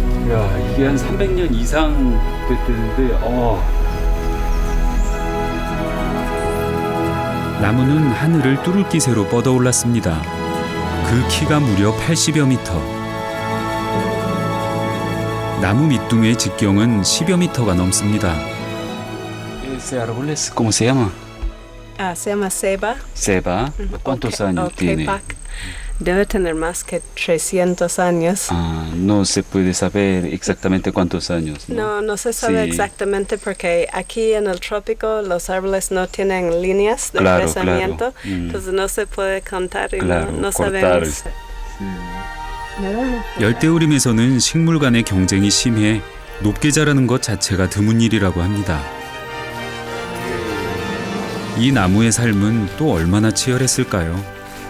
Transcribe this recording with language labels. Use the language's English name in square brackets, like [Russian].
[Korean] 야, 이게 한 300년 이상 됐는데, 나무는 하늘을 뚫을 기세로 뻗어올랐습니다. 그 키가 무려 80여 미터. 나무 밑둥의 직경은 10여 미터가 넘습니다. [Spanish] Ese árbol es, ¿cómo se llama? Se llama ceiba. Ceiba. ¿Cuántos años tiene? Debe tener más que 300 años. Ah, no se puede saber exactamente cuántos años, ¿no? No se sabe Sí. exactamente porque aquí en el trópico los árboles no tienen líneas de Claro, crecimiento, claro. entonces no se puede contar y Claro, no cortar. sabemos. [Korean] 열대우림에서는 식물 간의 경쟁이 심해 높게 자라는 것 자체가 드문 일이라고 합니다. 이 나무의 삶은 또 얼마나 치열했을까요?